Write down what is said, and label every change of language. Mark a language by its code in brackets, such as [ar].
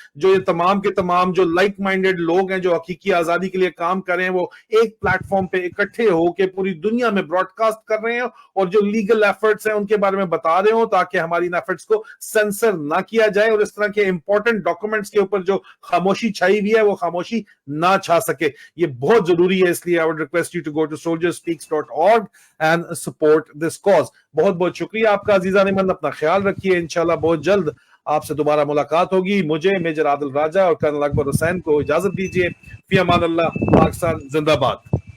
[ur] جو یہ تمام کے تمام جو لائک مائنڈیڈ لوگ ہیں, جو حقیقی آزادی کے لیے کام کر رہے ہیں, وہ ایک پلیٹ فارم پہ اکٹھے ہو کے پوری دنیا میں براڈ کاسٹ کر رہے ہیں, اور جو لیگل ایفرٹس ہیں ان کے بارے میں بتا رہے ہوں, تاکہ ہماری ان ایفرٹس کو سینسر نہ کیا جائے, اور اس طرح کے امپورٹنٹ ڈاکومنٹس کے اوپر جو خاموشی چھائی ہوئی ہے وہ خاموشی نہ چھا سکے. یہ بہت ضروری ہے. اس لیے [en] I would request you to go to soldierspeaks.org and support this cause. [ur] بہت بہت شکریہ آپ کا عزیزان من. اپنا خیال رکھیے. انشاءاللہ بہت جلد آپ سے دوبارہ ملاقات ہوگی. مجھے میجر عادل راجہ اور کرنل اکبر حسین کو اجازت دیجیے. فی امان اللہ. پاکستان زندہ باد.